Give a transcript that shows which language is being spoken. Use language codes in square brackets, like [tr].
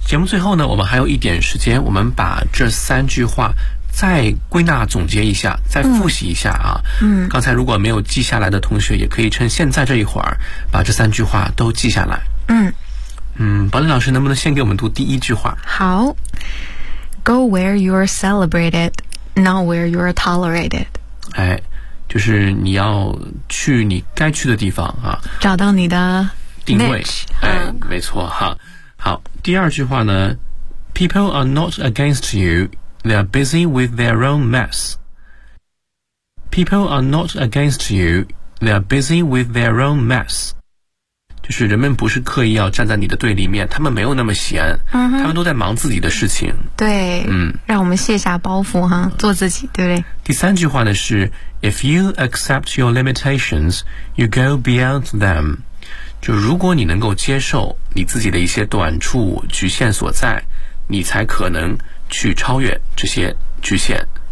[zh] 节目最后呢我们还有一点时间，我们把这三句话再归纳总结一下，再复习一下啊。刚才如果没有记下来的同学也可以趁现在这一会儿把这三句话都记下来。宝林老师能不能先给我们读第一句话？ [en] 好， Go where you're celebrated, not where you're tolerated。 [zh] 哎，就是你要去你该去的地方啊，找到你的定位。哎，没错哈。好，第二句话呢 [en] ，People are not against you, they are busy with their own mess. People are not against you, they are busy with their own mess. [zh] 就是人们不是刻意要站在你的对立面，他们没有那么闲，他们都在忙自己的事情。对，让我们卸下包袱哈，做自己，对不对？第三句话呢是 [en] If you accept your limitations, you go beyond them. [zh] 就如果你能够接受你自己的一些短处局限所在，你才可能去超越这些局限。